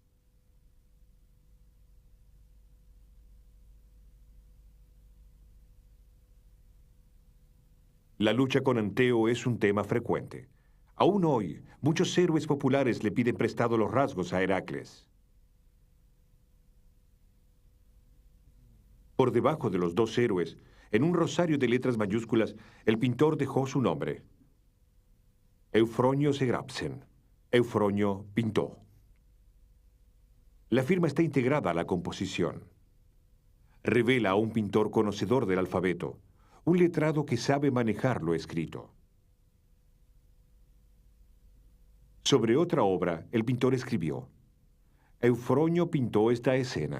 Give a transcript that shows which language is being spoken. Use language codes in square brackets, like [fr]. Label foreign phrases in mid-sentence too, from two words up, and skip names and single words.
[es] La lucha con Anteo es un tema frecuente. Aún hoy, muchos héroes populares le piden prestado los rasgos a Heracles. Por debajo de los dos héroes, en un rosario de letras mayúsculas, el pintor dejó su nombre. Eufronio Segrapsen. Eufronio pintó. La firma está integrada a la composición. Revela a un pintor conocedor del alfabeto, un letrado que sabe manejar lo escrito. Sobre otra obra, el pintor escribió: Eufronio pintó esta escena.